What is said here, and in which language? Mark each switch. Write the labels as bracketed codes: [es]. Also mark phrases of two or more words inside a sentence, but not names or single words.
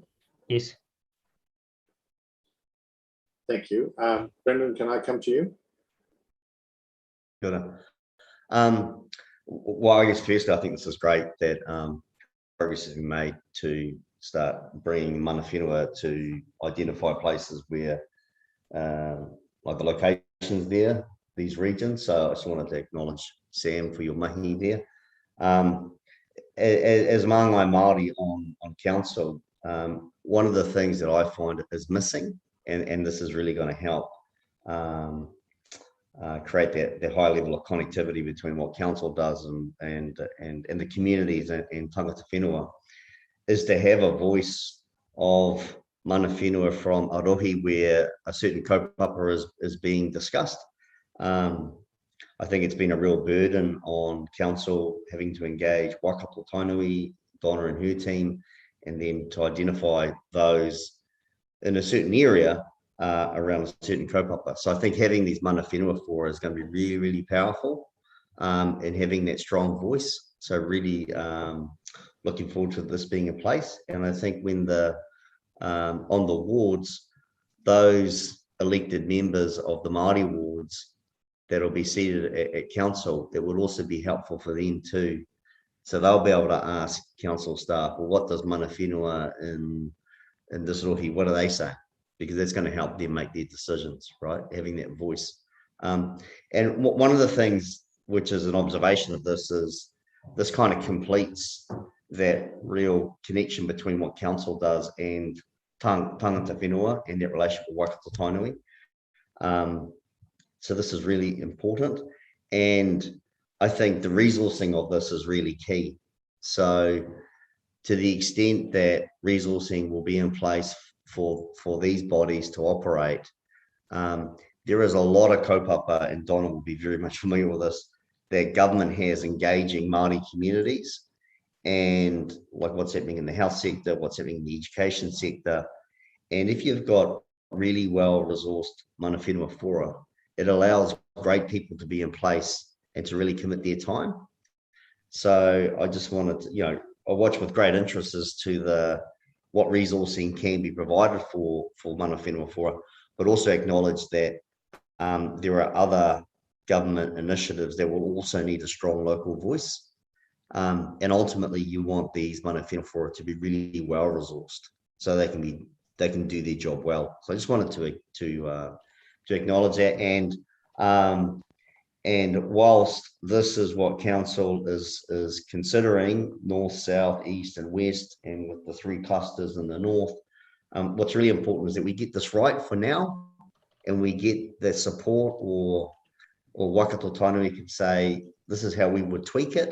[en] Yes. Thank you. Brendan, can I come to you? Good. Well, I guess first, I think this is great that progress has been made to start bringing [mi] mana whenua [en] to identify places where, like the locations there, these regions. So I just wanted to acknowledge Sam for your mahi there. As [mi] Māngai Māori [en] on council, one of the things that I find is missing, and this is really going to help create that high level of connectivity between what council does and the communities and [mi] tangata whenua, [en] is to have a voice of [mi] mana whenua [en] from Arohi where a certain kaupapa is being discussed. I think it's been a real burden on council having to engage Waikato Tainui, Donna and her team, and then to identify those in a certain area around a certain kaupapa. So I think having these [mi] mana whenua [en] fora is going to be really, really powerful, and having that strong voice. So really looking forward to this being in place. And I think when on the wards, those elected members of the Māori wards that'll be seated at council, it will also be helpful for them too. So they'll be able to ask council staff, well, what does [mi] mana whenua [en] in this rohi, what do they say? Because that's going to help them make their decisions, right? Having that voice. And one of the things, which is an observation of this, is this kind of completes that real connection between what council does and [mi] tangata whenua [en] and that relationship with Waikato Tainui. So this is really important. And I think the resourcing of this is really key. So to the extent that resourcing will be in place for these bodies to operate, there is a lot of kaupapa, and Donna will be very much familiar with this, that government has engaging Māori communities, and like what's happening in the health sector, what's happening in the education sector. And if you've got really well-resourced [mi] mana whenua [en] fora, it allows great people to be in place and to really commit their time. So I just wanted to, I watch with great interest as to what resourcing can be provided for [mi] mana whenua [en] fora, but also acknowledge that there are other government initiatives that will also need a strong local voice. And ultimately, you want these [mi] mana whenua [en] fora to be really well resourced, so they can do their job well. So I just wanted to acknowledge that. And whilst this is what council is considering, north, south, east, and west, and with the 3 clusters in the north, what's really important is that we get this right for now, and we get the support, or Waikato Tainui can say, this is how we would tweak it.